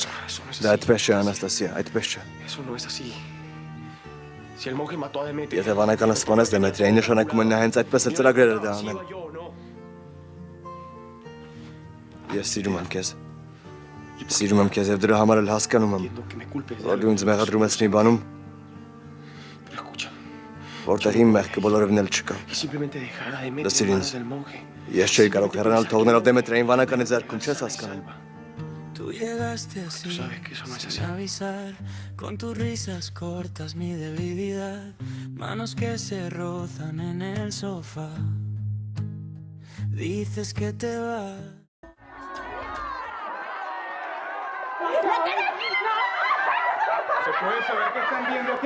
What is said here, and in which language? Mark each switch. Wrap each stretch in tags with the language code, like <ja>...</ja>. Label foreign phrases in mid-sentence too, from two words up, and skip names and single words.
<hy>Դա այդպես չէ, Անաստասիա, այդպես չէ։ Եթե վանականը սպանես Դեմետրիային, նշանակում է նա հենց այդպես էլ ծրագրեր էր դա անել։ Ես սիրում եմ քեզ։ Սիրում եմ քեզ եւ դրա համար էլ հասկանում եմ, որ դու ինձ մեղադրում ես մի բանում, որտեղ իմ մեղքը բոլորովին էլ չկա։ Լսիր ինձ, ես չէի կարող հեռանալ թողնելով Դեմետրիային վանականի ձեռքում, չես հասկանում։</hy> <es>Tú llegaste así, sin avisar, con tus risas cortas mi debilidad, manos que se rozan en el sofá. Dices que te vas. ¿Se puede saber qué están viendo aquí?</es>